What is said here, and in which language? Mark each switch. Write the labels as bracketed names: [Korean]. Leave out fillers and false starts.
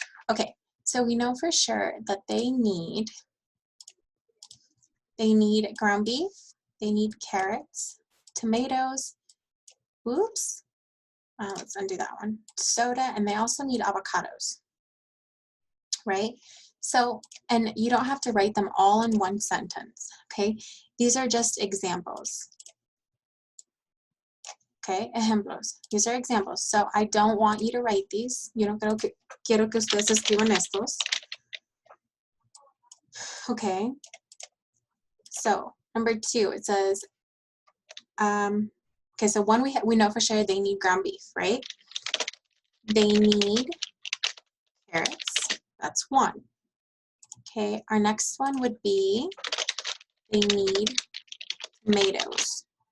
[English] Okay, so we know for sure that they need ground beef, they need carrots, tomatoes, oops, let's undo that one, soda, and they also need avocados, right? So, and you don't have to write them all in one sentence, okay? These are just examples. Okay, ejemplos. These are examples. So I don't want you to write these. [Spanish] Yo no quiero que ustedes escriban estos. [English] Okay. So number 2, it says, okay, so one we know for sure they need ground beef, right? They need carrots. That's one. Okay, our next one would be they need tomatoes.